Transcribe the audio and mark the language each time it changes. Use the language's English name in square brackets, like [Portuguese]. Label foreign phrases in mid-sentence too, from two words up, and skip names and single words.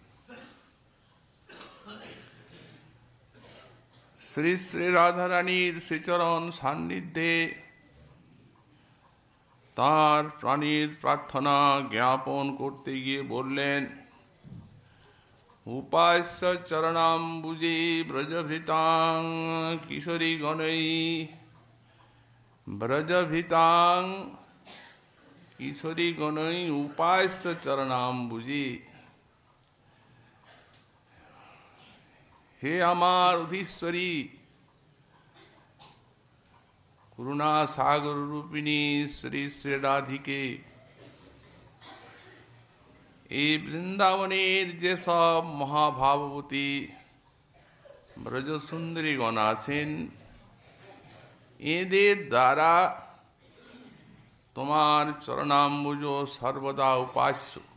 [Bangla] শ্রী শ্রী রাধা রানীর শ্রীচরণ সান্নিধ্যে তার প্রাণীর প্রার্থনা জ্ঞাপন করতে গিয়ে বলেন [Sanskrit] उपास्य चरणाम्बुजे ब्रजभृतां किशोरी गणै ब्रजभृतां किशोरी गणै उपास्य चरणाम्बुजे। [Bangla] হে আমার অধীশ্বরী করুণা সাগর রূপিণী শ্রী শ্রী রাধিকে এই বৃন্দাবনের যে সব মহাভাবতী ব্রজসুন্দরীগণ আছেন এদের দ্বারা তোমার চরণাম্বুজ সর্বদা উপাস্য